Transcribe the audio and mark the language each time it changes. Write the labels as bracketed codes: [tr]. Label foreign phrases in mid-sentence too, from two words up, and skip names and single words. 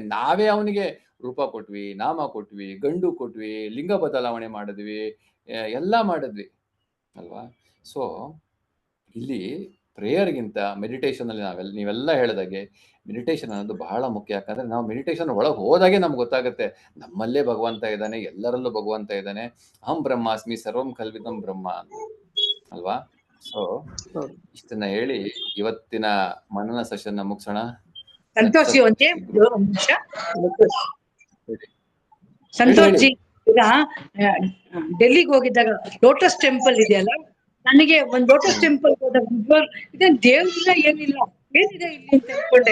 [kn] ನಾವೇ ಅವನಿಗೆ ರೂಪ ಕೊಟ್ವಿ, ನಾಮ ಕೊಟ್ವಿ, ಗಂಡು ಕೊಟ್ವಿ, ಲಿಂಗ ಬದಲಾವಣೆ ಮಾಡಿದ್ವಿ, ಎಲ್ಲ ಮಾಡಿದ್ವಿ ಅಲ್ವಾ. ಸೊ ಇಲ್ಲಿ ಪ್ರೇಯರ್ಗಿಂತ ಮೆಡಿಟೇಷನ್ ಅಲ್ಲಿ ನೀವೆಲ್ಲ ಹೇಳಿದಾಗೆ ಮೆಡಿಟೇಷನ್ ಅನ್ನೋದು ಬಹಳ ಮುಖ್ಯ. ಯಾಕಂದ್ರೆ ನಾವು ಮೆಡಿಟೇಷನ್ ಒಳಗೆ ಹೋದಾಗೆ ನಮ್ಗೆ ಗೊತ್ತಾಗುತ್ತೆ, ನಮ್ಮಲ್ಲೇ ಭಗವಂತ ಇದ್ದಾನೆ, ಎಲ್ಲರಲ್ಲೂ ಭಗವಂತ ಇದ್ದಾನೆ. [sa] ಅಹಂ ಬ್ರಹ್ಮಾಸ್ಮಿ ಸರ್ವಂ ಕಲ್ವಿದಂ ಬ್ರಹ್ಮ ಅಲ್ವಾ. [kn] ಸೊ ಇಷ್ಟನ್ನ ಹೇಳಿ ಇವತ್ತಿನ ಮನನ ಸೆಷನ್ ಮುಗಿಸೋಣ. ಸಂತೋಷ್ ಒಂದೇ ಒಂದು ನಿಮಿಷ. ಸಂತೋಷ್ ಜಿ, ಈಗ ಡೆಲ್ಲಿಗೆ ಹೋಗಿದ್ದಾಗ ಲೋಟಸ್ ಟೆಂಪಲ್ ಇದೆಯಲ್ಲ, ನನಗೆ ಒಂದ್ ಲೋಟಸ್ ಟೆಂಪಲ್ ಹೋದಾಗ ಇದೇನ್ ದೇವ್ರಿಲ್ಲ ಏನಿಲ್ಲ, ಏನಿದೆ ಇಲ್ಲಿ ಅಂತ ಅನ್ಕೊಂಡೆ.